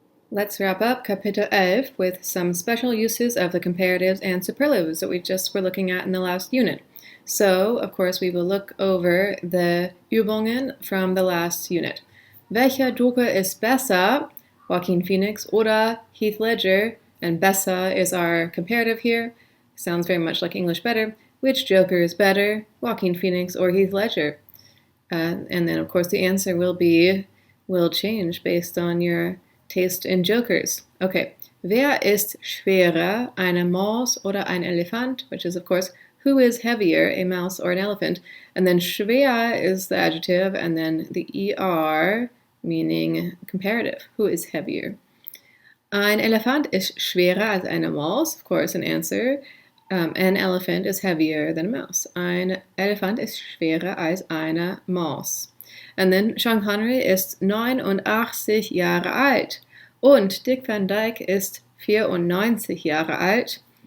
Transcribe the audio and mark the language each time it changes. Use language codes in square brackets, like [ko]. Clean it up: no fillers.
[en] Let's wrap up Kapitel 11 with some special uses of the comparatives and superlatives that we just were looking at in the last unit. So, of course, we will look over the Übungen from the last unit. [de] Welcher Joker ist besser? Joaquin Phoenix oder Heath Ledger? [en] And besser is our comparative here. Sounds very much like English better. Which Joker is better? Joaquin Phoenix or Heath Ledger? And then, of course, the answer will change based on your taste in Jokers. [de] Okay, wer ist schwerer, eine Maus oder ein Elefant? [en] Which is, of course, who is heavier, a mouse or an elephant? And then schwer is the adjective, and then the er, meaning comparative. Who is heavier? [de] Ein Elefant ist schwerer als eine Maus. [en] Of course, an answer. An elephant is heavier than a mouse. [de] Ein Elefant ist schwerer als eine Maus. [en] And then [de] Sean Connery ist 89 Jahre alt. Und Dick Van Dyke ist 94 Jahre alt.